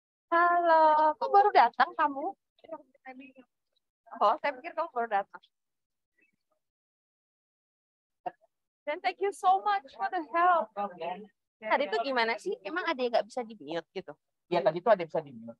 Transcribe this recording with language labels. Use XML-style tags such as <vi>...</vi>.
<id>Halo, kok baru datang kamu? Oh, saya pikir kamu baru datang.</id> <en>Then thank you so much for the help.</en> <id>Tadi tuh gimana sih? Emang ada yang nggak bisa di-mute gitu? Ya tadi tuh ada yang bisa di-mute.</id>